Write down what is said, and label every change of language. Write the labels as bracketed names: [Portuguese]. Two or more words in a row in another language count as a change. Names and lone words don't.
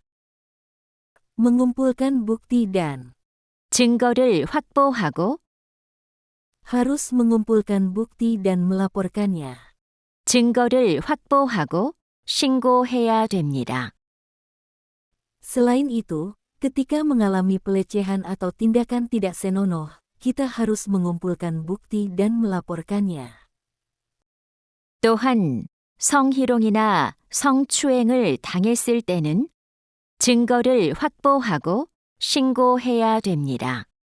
[Indonesian] mengumpulkan bukti dan [Korean] 증거를 확보하고 [Indonesian] harus mengumpulkan bukti dan melaporkannya. [Korean] 증거를 확보하고 신고해야 됩니다. [Indonesian] Selain itu, ketika mengalami pelecehan atau tindakan tidak senonoh, kita harus mengumpulkan bukti dan melaporkannya. [Korean] 또한 성희롱이나 성추행을 당했을 때는 증거를 확보하고 신고해야 됩니다.